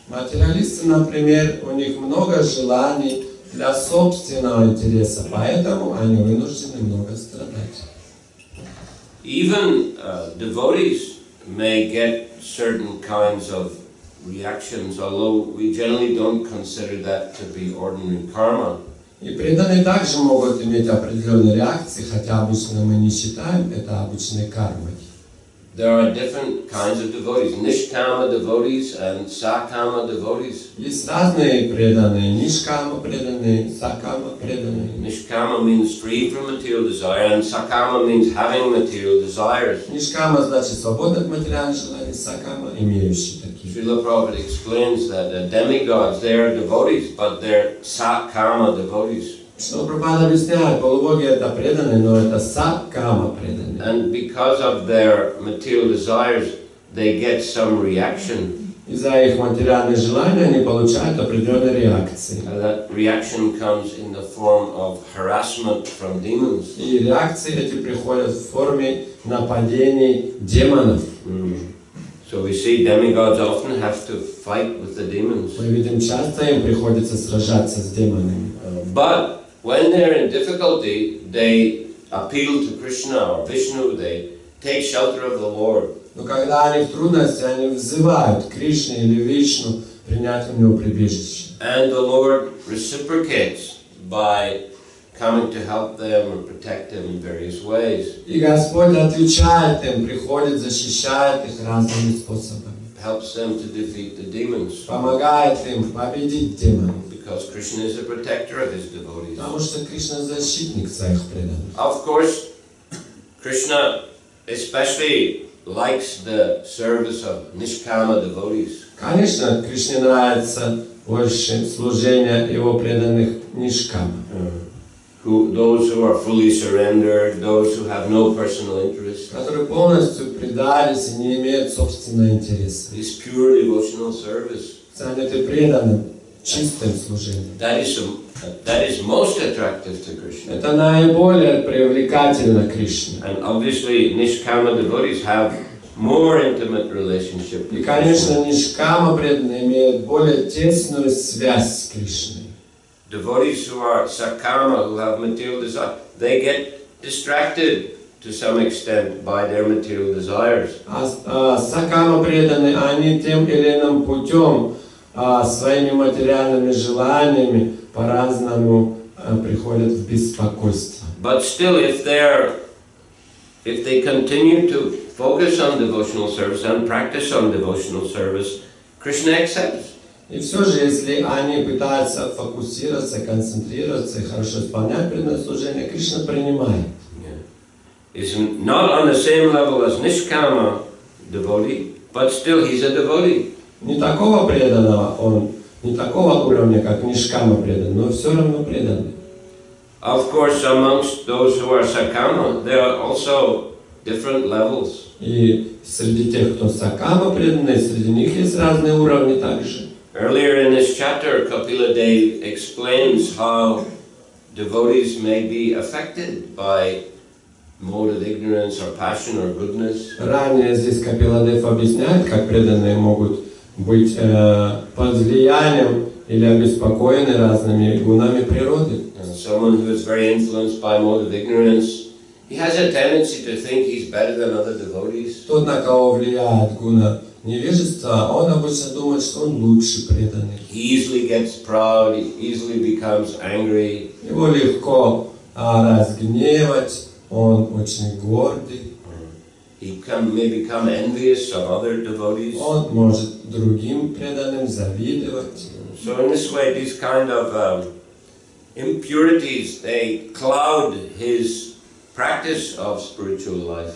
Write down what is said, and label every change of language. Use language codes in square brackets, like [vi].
[ru] Материалисты, например, у них много желаний для собственного интереса, поэтому они вынуждены много страдать. [en] Even devotees may get certain kinds of reactions, although we generally don't consider that to be ordinary karma. [ru] И преданные также могут иметь определенные реакции, хотя обычно мы не считаем это обычной кармой. [en] There are different kinds of devotees, nishkama devotees and sakama devotees. [ru] Есть разные преданные, нишкама преданные, сакама преданные. [en] Nishkama means free from material desire, and sakama means having material desires. [ru] Нишкама значит свободный от материальных желаний, сакама имеющий такие. [en] Шрила Prabhupada explains that the demigods, they are devotees, but they're sakama devotees. [ru] Шрила Прабхупада объясняет, полубоги это преданные, но это сакама преданные. [en] And because of their material desires, they get some reaction. [ru] Из-за их материальных желаний они получают определенные реакции. [en] That reaction comes in the form of harassment from demons. [ru] И реакции эти приходят в форме нападений демонов. [en] So we see demigods often have to fight with the demons. [ru] Мы видим, часто им приходится сражаться с демонами. [en] But when they're in difficulty, they appeal to Krishna or Vishnu, they take shelter of the Lord. [ru] Но когда они в трудности, они взывают к Кришне или Вишну принять у него прибежище. [en] And the Lord reciprocates by coming to help them and protect them in various ways. [ru] И Господь отвечает им, приходит, защищает их разными способами. [en] Helps them to defeat the demons. [ru] Помогает им победить демонов. [en] Because Krishna is a protector of his devotees. [ru] Потому что Кришна защитник своих преданных. [en] Of course, Krishna especially likes the service of nishkama devotees. [ru] Конечно, Кришне нравится больше служение его преданных нишкама. [en] Those who are fully surrendered, those who have no personal interest. [ru] Которые полностью предались и не имеют собственного интереса. [en] This pure devotional service. [ru] Заняты преданным, чистым служением. [en] That is most attractive to Krishna. [ru] Это наиболее привлекательно Кришне. [en] And obviously, nishkama devotees have more intimate relationship with [ru] И, конечно, нишкама преданные имеют более тесную связь с Кришной. [en] Devotees who are sakama, who have material desire, they get distracted to some extent by their material desires. [ru] Сакама преданные, они тем или иным путем своими материальными желаниями по-разному приходят в беспокойство. [en] But still, if they continue to focus on devotional service and practice on devotional service, Krishna accepts. [ru] И все же, если они пытаются фокусироваться, концентрироваться и хорошо исполнять преданное служение, Кришна принимает. [en] Is not on the same level as nishkama devotee, but still he's a devotee. [ru] Не такого преданного он, не такого уровня, как нишкама предан, но все равно преданный. [en] Of course, amongst those who are sakama, there are also different levels. [ru] И среди тех, кто сакама преданный, среди них есть разные уровни также. [en] Earlier in this chapter, Kapila Dev explains how devotees may be affected by mode of ignorance or passion or goodness. [ru] Ранее здесь Капила Дев объясняет, как преданные могут быть под влиянием или обеспокоены разными гунами природы. [en] Someone who is very influenced by mode of ignorance, he has a tendency to think he's better than other devotees. [ru] Тот, на кого влияет гуна невежества, он обычно думает, что он лучше преданный. [en] He easily gets proud, he easily becomes angry. [ru] Его легко разгневать, он очень гордый. [en] He may become envious of other devotees. [ru] Он может другим преданным завидовать. [en] So in this way, these kind of impurities, they cloud his practice of spiritual life.